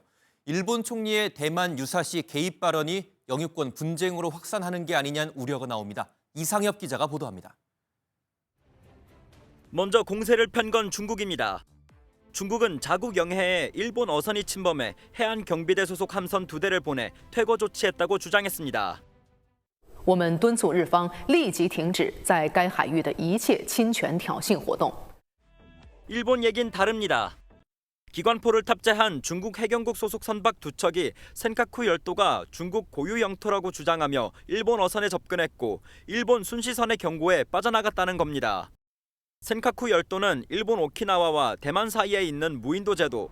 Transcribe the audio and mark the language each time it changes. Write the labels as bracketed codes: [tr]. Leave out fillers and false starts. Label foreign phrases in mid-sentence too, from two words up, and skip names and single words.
[ko] 일본 총리의 대만 유사시 개입 발언이 영유권 분쟁으로 확산하는 게 아니냐는 우려가 나옵니다. 이상엽 기자가 보도합니다. 먼저 공세를 편 건 중국입니다. 중국은 자국 영해에 일본 어선이 침범해 해안 경비대 소속 함선 2대를 보내 퇴거 조치했다고 주장했습니다. [zh] 我们敦促日方立即停止在该海域的一切侵权挑衅活动。 [ko] 일본 얘긴 다릅니다. 기관포를 탑재한 중국 해경국 소속 선박 2척이 센카쿠 열도가 중국 고유 영토라고 주장하며 일본 어선에 접근했고 일본 순시선의 경고에 빠져나갔다는 겁니다. 센카쿠 열도는 일본 오키나와와 대만 사이에 있는 무인도 제도.